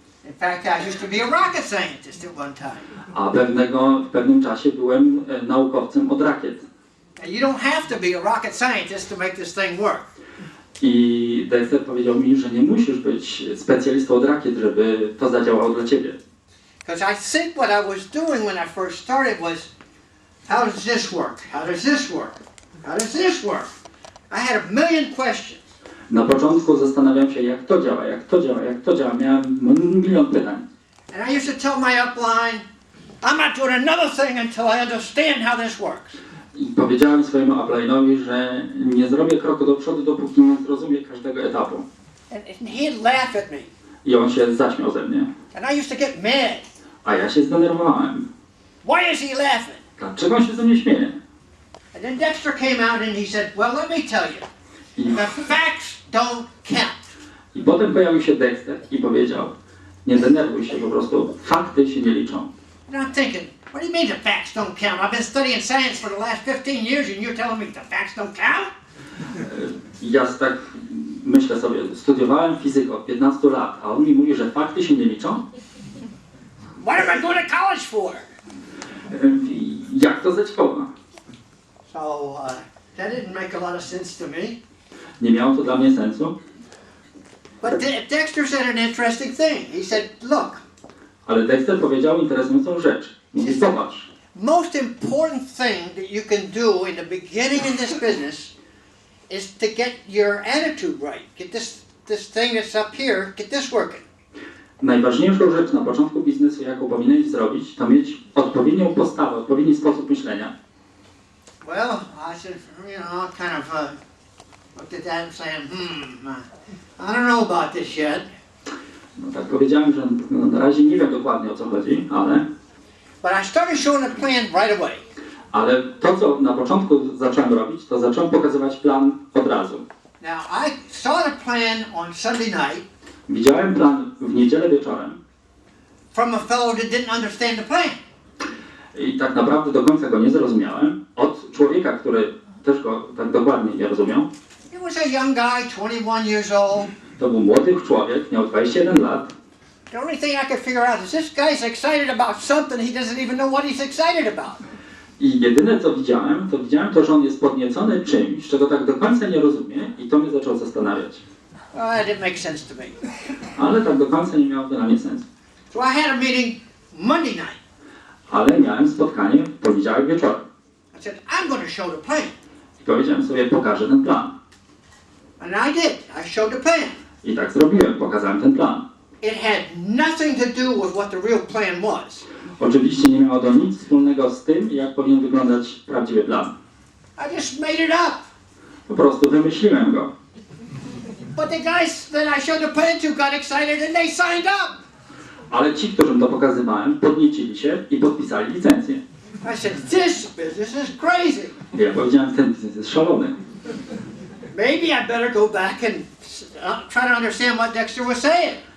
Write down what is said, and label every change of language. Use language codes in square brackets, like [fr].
[en] In fact, I used to be a rocket scientist at one time. [pl] A w pewnym czasie byłem naukowcem od rakiet. [en] And you don't have to be a rocket scientist to make this thing work. [pl] I Dexter powiedział mi, że nie musisz być specjalistą od rakiet, żeby to zadziałało dla ciebie. [en] Because I think what I was doing when I first started was, how does this work? How does this work? How does this work? I had a million questions. [pl] Na początku zastanawiałem się, jak to działa, jak to działa, jak to działa. Miałem milion pytań. [en] And I used to tell my upline, I'm not doing another thing until I understand how this works. [pl] I powiedziałem swojemu upline'owi, że nie zrobię kroku do przodu, dopóki nie zrozumiem każdego etapu. [en] And he'd laugh at me. [pl] I on się zaśmiał ze mnie. [en] And I used to get mad. [pl] A ja się zdenerwowałem. [en] Why is he laughing? [pl] Dlaczego on się ze mnie śmieje? [en] And then Dexter came out and he said, well, let me tell you, [pl] I, [en] the facts don't count. [pl] I potem pojawił się Dexter i powiedział, nie denerwuj się, po prostu fakty się nie liczą. [en] And I'm thinking, what do you mean the facts don't count? I've been studying science for the last 15 years and you're telling me the facts don't count? [pl] Ja tak myślę sobie, studiowałem fizykę od 15 lat, a on mi mówi, że fakty się nie liczą? [en] What am I going to college for? [pl] Jak to zadziała? [en] So that didn't make a lot of sense to me. [pl] Nie miało to dla mnie sensu. [en] But Dexter said an interesting thing. He said, look, [pl] Ale Dexter powiedział interesującą rzecz. Mówi, popatrz, [en] most important thing that you can do in the beginning in this business is to get your attitude right. Get this thing that's up here, get this working. [pl] najważniejszą rzecz na początku biznesu, jaką powinieneś zrobić, to mieć odpowiednią postawę, odpowiedni sposób myślenia. [en] Well, I said, kind of looked at that and saying, I don't know about this yet. [pl] No tak powiedziałem, że na razie nie wiem dokładnie o co chodzi, [en] But I started showing the plan right away. [pl] ale to, co na początku zacząłem robić, to zacząłem pokazywać plan od razu. [en] Now, I saw the plan on Sunday night [pl] Widziałem plan w niedzielę wieczorem [en] from a fellow that didn't understand the plan. [pl] i tak naprawdę do końca go nie zrozumiałem od człowieka, który też go tak dokładnie nie rozumiał. [en] It was a young guy, 21 years old. [pl] To był młody człowiek, miał 21 lat. [en] The only thing I could figure out is this guy's excited about something he doesn't even know what he's excited about. [pl] I jedyne co widziałem, to, że on jest podniecony czymś, czego tak do końca nie rozumie i to mnie zaczęło zastanawiać. [en] That didn't make sense to me. [pl] Ale tak do końca nie miało to dla mnie sensu. [en] So I had a meeting Monday night. [pl] Ale miałem spotkanie w poniedziałek wieczorem. [en] I said, I'm going to show the plan. [pl] I powiedziałem sobie, pokażę ten plan. [en] And I did. I showed the plan. [pl] I tak zrobiłem, pokazałem ten plan. [en] It had nothing to do with what the real plan was. [pl] Oczywiście nie miało to nic wspólnego z tym, jak powinien wyglądać prawdziwy plan. [en] I just made it up. [pl] Po prostu wymyśliłem go. [en] But the guys that I showed the plan to got excited and they signed up. [pl] Ale ci, którym to pokazywałem, podniecili się i podpisali licencję. [en] I said, this business is crazy. [pl] I ja powiedziałem, ten biznes jest szalony. [en] Maybe I better go back and try to understand what Dexter was saying.